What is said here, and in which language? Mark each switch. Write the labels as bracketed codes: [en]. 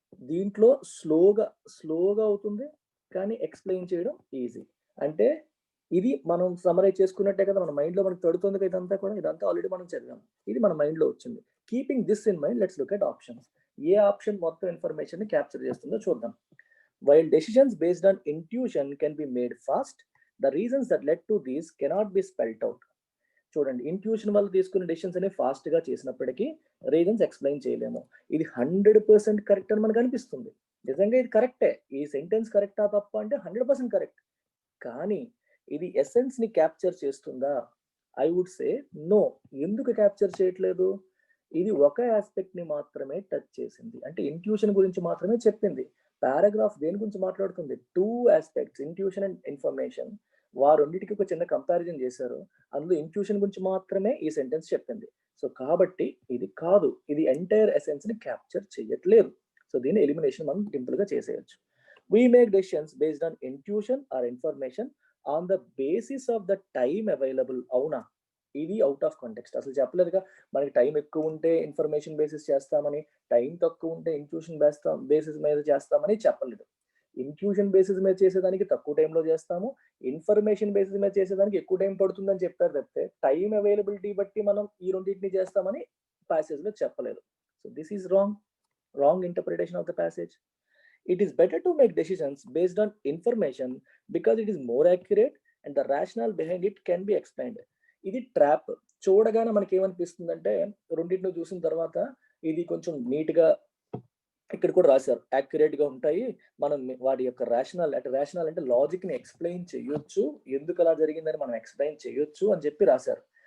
[te] దీంట్లో స్లోగా అవుతుంది కానీ ఎక్స్ప్లెయిన్ చేయడం ఈజీ. అంటే ఇది మనం సమరైజ్ చేసుకున్నట్టే కదా, మన మైండ్ లో మనకు తడుతుంది కదా ఇదంతా కూడా. ఇదంతా ఆల్రెడీ మనం చదివాం, ఇది మన మైండ్ లో వచ్చింది. [en] Keeping this in mind, let's look at options. [te] ఏ option మొత్తం ఇన్ఫర్మేషన్ ని క్యాప్చర్ చేస్తుందో చూద్దాం. [en] While decisions based on intuition can be made fast, the reasons that led to these cannot be spelled out. [te] చూడండి, intuition వల్ల తీసుకునే decisions అనేవి fast గా చేసినప్పటికీ రీజన్స్ ఎక్స్ప్లెయిన్ చేయలేము. ఇది 100% కరెక్ట్ అని మనకు అనిపిస్తుంది. నిజంగా ఇది కరెక్టే, ఈ సెంటెన్స్ కరెక్టా తప్ప అంటే 100% కరెక్ట్. కానీ ఇది ఎసెన్స్ ని క్యాప్చర్ చేస్తుందా? [en] I would say no. [te] ఎందుకు క్యాప్చర్ చేయట్లేదు? ఇది ఒక ఆస్పెక్ట్ ని మాత్రమే టచ్ చేసింది, అంటే ఇంట్యూషన్ గురించి మాత్రమే చెప్పింది. పారాగ్రాఫ్ దేని గురించి మాట్లాడుతుంది? 2 ఆస్పెక్ట్స్, ఇంట్యూషన్ అండ్ ఇన్ఫర్మేషన్. వారొన్నిటికి ఒక చిన్న కంపారిజన్ చేశారు, అందులో ఇంట్యూషన్ గురించి మాత్రమే ఈ సెంటెన్స్ చెప్పింది. సో కాబట్టి ఇది కాదు, ఇది ఎంటైర్ ఎసెన్స్ ని క్యాప్చర్ చేయట్లేదు. సో దీని ఎలిమినేషన్ మనం సింపుల్ గా చేసేయచ్చు. [en] We make decisions based on intuition or information on the basis of the time available. [te] అవునా? ఇది అవుట్ ఆఫ్ కాంటెక్స్ట్. అసలు చెప్పలేదుగా, మనకి టైం ఎక్కువ ఉంటే ఇన్ఫర్మేషన్ బేసిస్ చేస్తామని, టైం తక్కువ ఉంటే ఇంట్యూషన్ బేసిస్ మీద చేస్తామని చెప్పలేదు. ఇంట్యూషన్ బేసిస్ మీద చేసేదానికి తక్కువ టైంలో చేస్తాము, ఇన్ఫర్మేషన్ బేసిస్ మీద చేసేదానికి ఎక్కువ టైం పడుతుందని చెప్పారు తప్పితే టైం అవైలబిలిటీ బట్టి మనం ఈ రెండింటిని చేస్తామని ప్యాసేజ్ లో చెప్పలేదు. [en] So this is wrong interpretation of the passage. It is better to make decisions based on information because it is more accurate and the rationale behind it can be explained. [te] ఇది trap. చూడగానే మనకి ఏమనిపిస్తుందంటే, రెండింటిని చూసిన తర్వాత ఇది కొంచెం neat గా ఇక్కడ కూడా రాశారు, యాక్యురేట్ గా ఉంటాయి, మనం వాటి యొక్క రేషనల్ అంటే లాజిక్ ని ఎక్స్ప్లెయిన్ చేయొచ్చు, ఎందుకు అలా జరిగిందని మనం ఎక్స్ప్లెయిన్ చేయొచ్చు అని చెప్పి రాశారు.